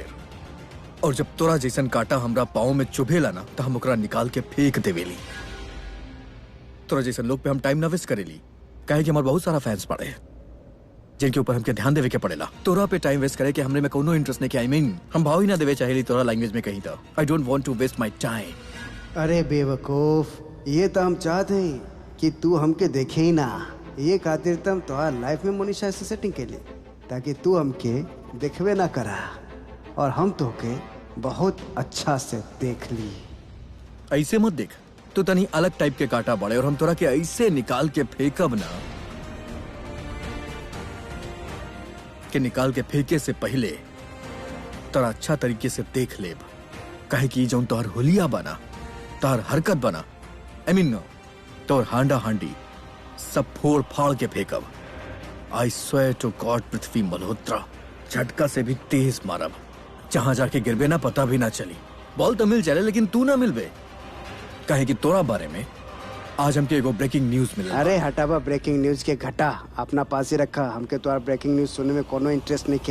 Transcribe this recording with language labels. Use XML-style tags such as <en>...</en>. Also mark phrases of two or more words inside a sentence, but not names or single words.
<bho>और जब तोरा जैसन काटा हमरा पाँव में चुभेला ना तो हम ओकरा निकाल के फेंक देवेली। तोरा जैसन लोग पे हम टाइम ना वेस्ट करेली, काहे कि हमारे बहुत सारा फैंस पड़े हैं जिनके ऊपर हमके ध्यान देवे के पड़ेला। तोरा पे</bho> <en>time waste</en> <bho>करे कि हमने में कोनो इंटरेस्ट नहीं।</bho> <en>I mean</en> <bho>हम भाव ही ना देवे चाहेली तोरा लैंग्वेज में कहीं था।</bho> <en>I don't want to waste my time.</en> <bho>अरे बेवकूफ, ये तो हम चाहते हैं कि तू हमके देखे ही ना। ये खातिर तो हम तुम्हार लाइफ में मोनिशा से सेटिंग के लिए, ताकि तू हमके देखवे ना करा और हम तो के बहुत अच्छा से देख ली। ऐसे मत देख, तू तनी अलग टाइप के काटा बड़े और हम तोरा के ऐसे निकाल के फेंकब ना कि निकाल के फेंके से पहले तोरा अच्छा तरीके से देख लेब। काहे कि जौन तोहर हुलिया बना, तोहर हरकत बना,</bho> <en>I mean</en> <bho>तोहर हांडा हांडी सब फोड़ फाड़ के फेंकब।</bho> <en>I swear to God</en> <bho>पृथ्वी मल्होत्रा, झटका से भी तेज मारब, जहां जाके गिरबे ना पता भी ना चली। बॉल तो मिल चले लेकिन तू ना मिलबे। काहे कि तोरा बारे में आज हमके एगो</bho> <en>breaking news</en> <bho>मिला। अरे हटावा</bho> <en>breaking news</en> <bho>के घटा, अपना पास ही रखा। हमके तो</bho> <en>breaking news</en> <bho>सुनने में कोनो इंटरेस्ट नहीं के।</bho>